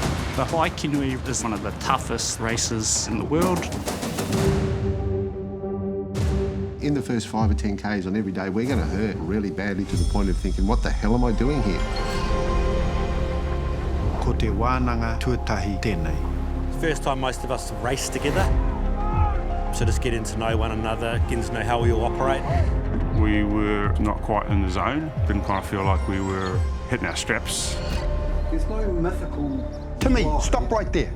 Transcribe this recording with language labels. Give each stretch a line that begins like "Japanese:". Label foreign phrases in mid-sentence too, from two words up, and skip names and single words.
English: The Hawaiki Nui is one of the toughest races in the world. In the first 5 or 10 Ks on every day, we're going to hurt really badly to the point of thinking, what the hell am I doing here?
Māori: Ko te wānanga tuatahi tēnei.
English: First time most of us race together. So just getting to know one another, getting to know how we all operate. We were not quite in the zone. Didn't kind of feel like we were hitting our straps. There's no mythical... Timmy, stop right there.